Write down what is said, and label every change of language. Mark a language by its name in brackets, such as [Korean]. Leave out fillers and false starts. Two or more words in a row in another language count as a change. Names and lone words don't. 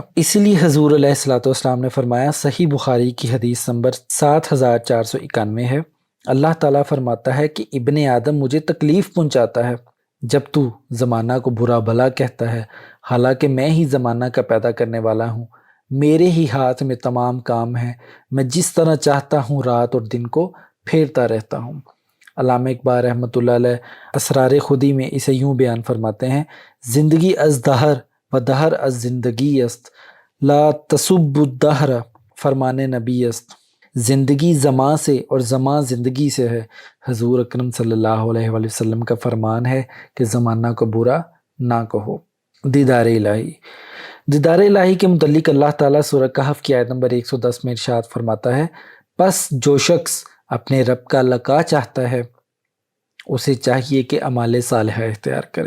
[Urdu] اسی لیے حضور علیہ الصلوۃ والسلام نے فرمایا صحیح بخاری کی حدیث نمبر 7491 ہے اللہ تعالیٰ فرماتا ہے کہ ابن آدم مجھے تکلیف پہنچاتا ہے جب تو زمانہ کو برا بھلا کہتا ہے، حالانکہ میں ہی زمانہ کا پیدا کرنے والا ہوں، میرے ہی ہاتھ میں تمام کام ہیں، میں جس طرح چاہتا ہوں رات اور دن کو پھیرتا رہتا ہوں۔ علامہ اقبال رحمۃ اللہ علیہ اسرار خودی میں اسے یوں بیان فرماتے ہیں: [Persian] زندگی از دہر و دہر از زندگی است، [Arabic] لا تسب الدہر [Persian] فرمان نبی است۔ [Urdu] زندگی زماں سے اور زماں زندگی سے ہے۔ حضور اکرم صلی اللہ علیہ وآلہ وسلم کا فرمان ہے کہ زمانہ کو برا نہ کہو۔ دیدار الہی، دیدار الہی کے متعلق اللہ تعالیٰ سورہ کہف کی آیت نمبر 110 میں ارشاد فرماتا ہے: پس جو شخص اپنے رب کا لقاء چاہتا ہے اسے چاہیے کہ اعمال صالحہ اختیار کرے۔